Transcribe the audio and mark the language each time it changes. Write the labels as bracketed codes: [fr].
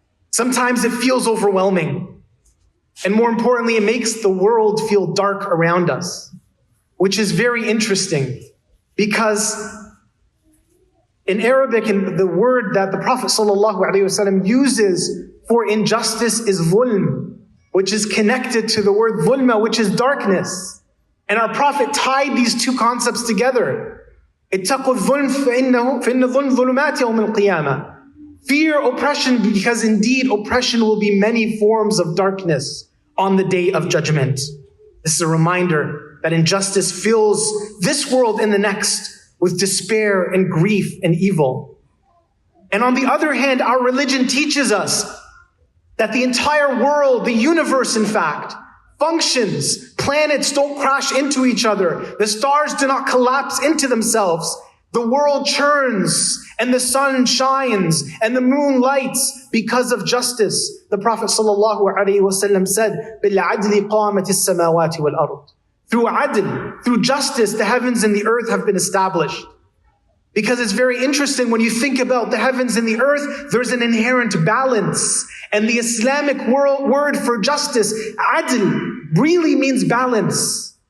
[en] Sometimes it feels overwhelming. And more importantly, it makes the world feel dark around us, which is very interesting because in Arabic, the word that the Prophet ﷺ uses for injustice is zulm, which is connected to the word zulma, which is darkness. And our Prophet tied these two concepts together. [ar] اتقوا الظلم فإن الظلم ظلمات يوم القيامة. [en] Fear oppression, because indeed oppression will be many forms of darkness on the day of judgment. This is a reminder that injustice fills this world and the next with despair and grief and evil. And on the other hand, our religion teaches us that the entire world, the universe in fact, functions. Planets don't crash into each other. The stars do not collapse into themselves. The world churns and the sun shines and the moon lights because of justice. The Prophet ﷺ said, [ar] بِالْعَدْلِ قَامَتِ السَّمَاوَاتِ وَالْأَرْضِ. [en] Through adl, through justice, the heavens and the earth have been established. Because it's very interesting when you think about the heavens and the earth, there's an inherent balance. And the Islamic word for justice, adl, really means balance.